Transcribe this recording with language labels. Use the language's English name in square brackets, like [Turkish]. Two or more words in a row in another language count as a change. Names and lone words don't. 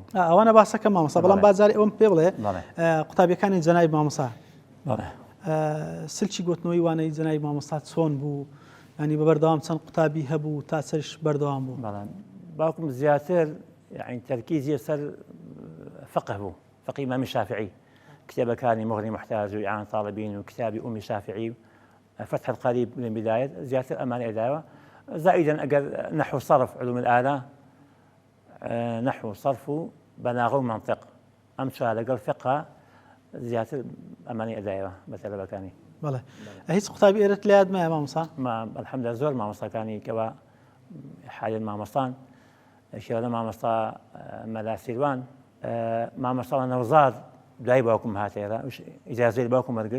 [Central Kurdish] ئەوانە باسەکە مامۆستا بەڵام بازاری ئەوم پێ بڵێ قوتابیەکانی جەنابی مامۆستا سلکی گوتنەوەی وانەی جەنابی مامۆستا چۆن بوو ینی بەبەردەوام چەند قوتابی هەبوو تا چەش بەردەوام بوو باوکم زیاتر یعنی تەرکیزی سەر فقه بوو فقهی ئیمامی شافعی کتێبەکانی مغنی محتاج و ئیعان طالبین و کتابی ئومی شافعی فتح القریب لە بدایەت زیاتر ئەمانە ئێداوە زائدا ئەگەر نحو صرف [Arabic] علوم الآلة [Central Kurdish] نحو صرف و بەلاغە و منطق ئەم چوار لەگەڵ فقه زیاتر ئەمانی ئەدایەوە بە تەلەبەکانی بەڵێ هیچ قوتابی ئێرەت لە یاد مایە مامۆستا الحەمدولillah زۆر مامۆستاکانی کەوا حالێن مامۆستان شێوە مامۆستا مەلا سیروان مامۆستا نەوزاد دوای باوکم هاتێرە ئیجازەی باوکم وەرگرت